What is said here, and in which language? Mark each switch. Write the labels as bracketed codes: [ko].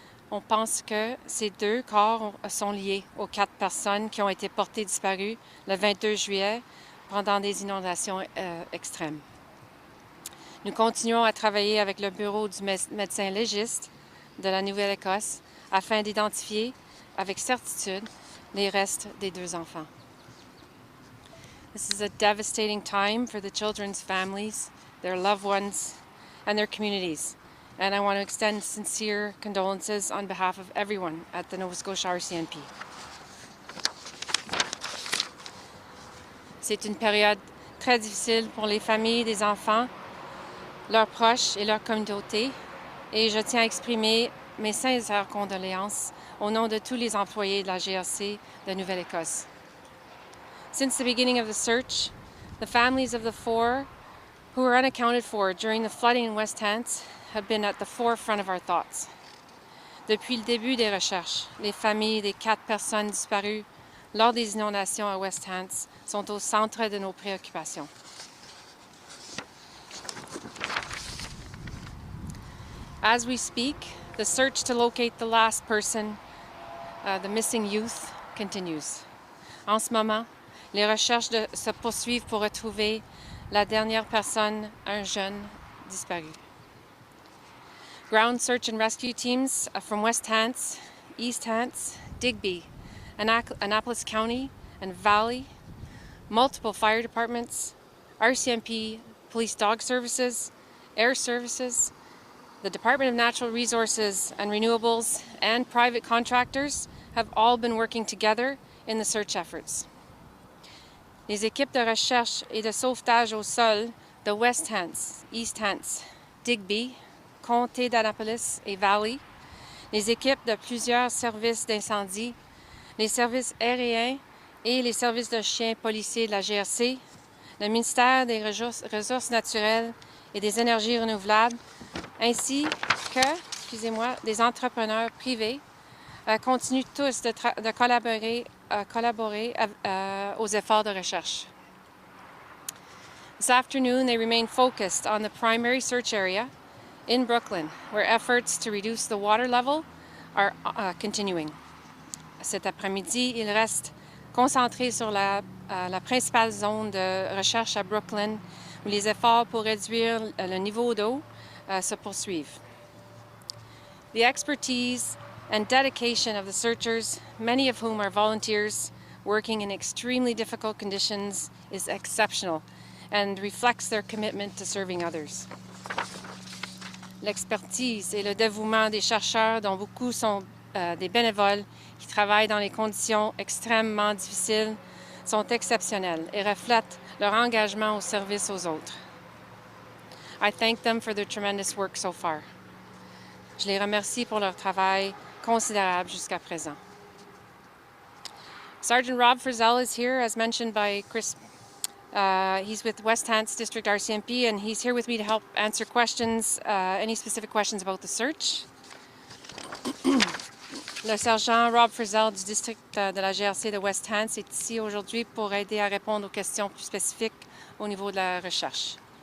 [fr] On pense que ces 2 corps sont liés aux 4 personnes qui ont été portées disparues le 22 juillet pendant des inondations extrêmes. Nous continuons à travailler avec le bureau du médecin légiste de la Nouvelle-Écosse afin d'identifier avec certitude les restes des 2 enfants. [en] This is a devastating time for the children's families, their loved ones, and their communities. And I want to extend sincere condolences on behalf of everyone at the Nova Scotia RCMP. [fr] C'est une période très difficile pour les familles des enfants, leurs proches et leur communauté, et je tiens à exprimer mes sincères condoléances au nom de tous les employés de la GRC de Nouvelle-Écosse. [en] Since the beginning of the search, the families of the 4 who were unaccounted for during the flooding in West Hants have been at the forefront of our thoughts. [fr] Depuis le début des recherches, les familles des 4 personnes disparues lors des inondations à West Hants sont au centre de nos préoccupations. [en] As we speak, the search to locate the last person, the missing youth, continues. [fr] En ce moment, les recherches se poursuivent pour retrouver la dernière personne, un jeune disparu. [en] Ground search and rescue teams from West Hants, East Hants, Digby, Annapolis County, and Valley, multiple fire departments, RCMP, police dog services, air services, The Department of Natural Resources and Renewables and private contractors have all been working together in the search efforts. [fr] Les équipes de recherche et de sauvetage au sol de West Hants, East Hants, Digby, Comté d'Annapolis et Valley, les équipes de plusieurs services d'incendie, les services aériens et les services de chiens policiers de la GRC, le ministère des Ressources naturelles et des énergies renouvelables, ainsi que, des entrepreneurs privés, continuent tous de collaborer aux efforts de recherche. [en] This afternoon, they remain focused on the primary search area in Brooklyn, where efforts to reduce the water level are continuing. [fr] Cet après-midi, ils restent concentrés sur la principale zone de recherche à Brooklyn, où les efforts pour réduire le niveau d'eau se poursuivent. [en] The expertise and dedication of the searchers, many of whom are volunteers working in extremely difficult conditions, is exceptional and reflects their commitment to serving others. [fr] L'expertise et le dévouement des chercheurs, dont beaucoup sont des bénévoles qui travaillent dans des conditions extrêmement difficiles, sont exceptionnels et reflètent leur engagement au service aux autres. [en] I thank them for their tremendous work so far. [fr] Je les remercie pour leur travail considérable jusqu'à présent. [en] Sergeant Rob Frizzell is here, as mentioned by Chris. He's with West Hants District RCMP, and he's here with me to help answer questions, any specific questions about the search. [fr] Le sergent Rob Frizzell du district de la GRC de West Hants est ici aujourd'hui pour aider à répondre aux questions plus spécifiques au niveau de la recherche.